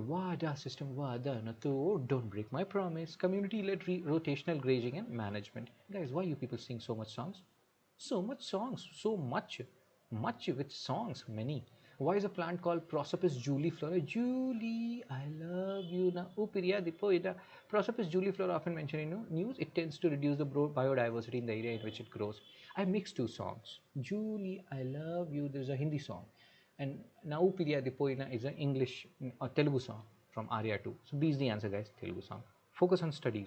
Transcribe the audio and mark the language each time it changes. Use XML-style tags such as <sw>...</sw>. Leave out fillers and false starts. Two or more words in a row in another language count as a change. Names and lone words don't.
<en>WADA system, WADA, Nato, don't break my promise. Community led rotational grazing and management. Guys, why you people sing so much songs? So much songs, so much. Much with songs, many. Why is a plant called Prosopis juliflora? Julie, I love you. Na upiriya dipoida. Prosopis juliflora, often mentioned in news, it tends to reduce the biodiversity in the area in which it grows. I mixed two songs. Julie, I love you. There's a Hindi song. And Nau Piriya Dipoina is an English or Telugu song from Arya 2. So B is the answer, guys. Telugu song. Focus on studies.</en>